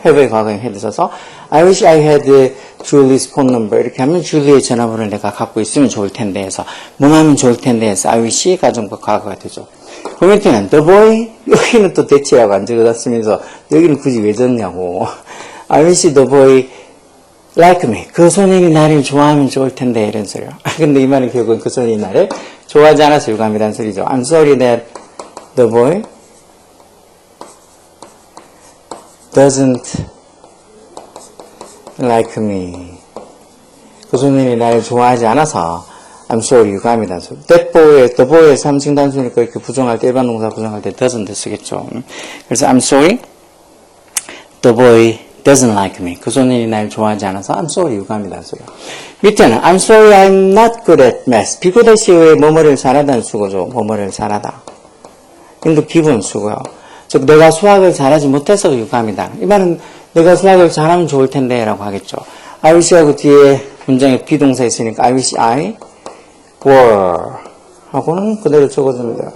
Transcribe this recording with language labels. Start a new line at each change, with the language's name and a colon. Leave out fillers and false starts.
Korean: have의 과거형 had 써서
English: I wish I had Julie's phone number
Korean: 이렇게 하면 줄리의 전화번호를 내가 갖고 있으면 좋을 텐데 해서 뭐 하면 좋을 텐데 해서 I wish 가정법 과거가 되죠. 그 밑에는 the boy 여기는 또 대체하고 안 적어놨으면서 여기는 굳이 왜 졌냐고
English: I wish the boy like me
Korean: 그 소년이 나를 좋아하면 좋을 텐데 이런 소리요. 근데 이 말은 결국은 그 소년이 나를 좋아하지 않아서 유감이라는 소리죠.
English: I'm sorry that the boy doesn't like me.
Korean: 그 소년이 나를 좋아하지 않아서
English: I'm sorry
Korean: 유감이라는 소리. that boy, the boy의 3층 단수니까 이렇게 부정할 때 일반 동사 부정할 때 doesn't 쓰겠죠.
English: 그래서 I'm sorry the boy doesn't like me.
Korean: 그 소년이 나를 좋아하지 않아서
English: I'm sorry
Korean: 유감이라는 소리.
English: 밑에는 I'm sorry I'm not good at math.
Korean: 비교대시 외에 뭐뭐를 잘하다는 수고죠. 뭐뭐를 잘하다. 이것도 기본 수고요. 즉 내가 수학을 잘하지 못해서 유감이다. 이 말은 내가 수학을 잘하면 좋을 텐데 라고 하겠죠. I wish하고 뒤에 문장에 비동사 있으니까
English: I wish I were
Korean: 하고는 그대로 적어주면 돼요.